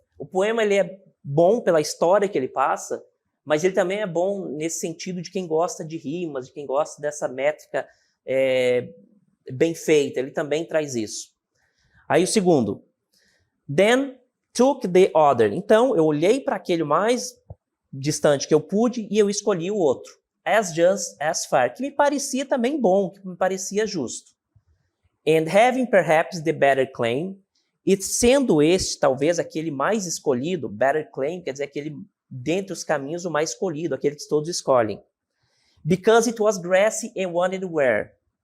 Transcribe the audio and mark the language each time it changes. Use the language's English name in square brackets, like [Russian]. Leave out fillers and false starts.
[Portuguese] O poema ele é bom pela história que ele passa, mas ele também é bom nesse sentido de quem gosta de rimas, de quem gosta dessa métrica bem feita. Ele também traz isso. Aí o segundo. [English] Then took the other. [Portuguese] Então, eu olhei para aquele mais distante que eu pude e eu escolhi o outro. [English] As just as far. [Portuguese] Que me parecia também bom, que me parecia justo. [English] And having perhaps the better claim. [Portuguese] E sendo este, talvez, aquele mais escolhido, [English] better claim, [Portuguese] quer dizer, aquele dentre os caminhos o mais escolhido, aquele que todos escolhem. [English] Because it was grassy and wanted wear.